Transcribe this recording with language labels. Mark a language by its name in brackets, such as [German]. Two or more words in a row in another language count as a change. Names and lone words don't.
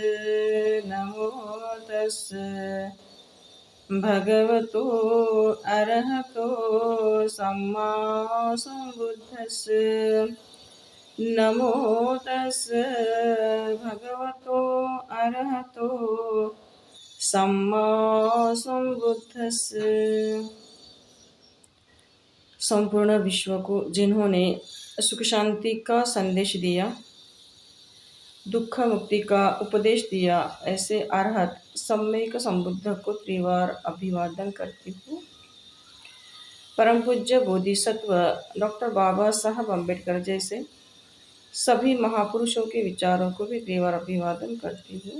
[Pali] नमो तस्स भगवतो अरहतो सम्मा सम्बुद्धस्स। नमो तस्स भगवतो अरहतो सम्मा सम्बुद्धस्स। [Hindi] संपूर्ण विश्व को जिन्होंने सुख शांति का संदेश दिया, दुख मुक्ति का उपदेश दिया, ऐसे अरहत सम्यक संबुद्ध को त्रिवार अभिवादन करती हूँ। परम पूज्य बोधिसत्व डॉक्टर बाबा साहब अम्बेडकर जैसे सभी महापुरुषों के विचारों को भी त्रिवार अभिवादन करती हूँ।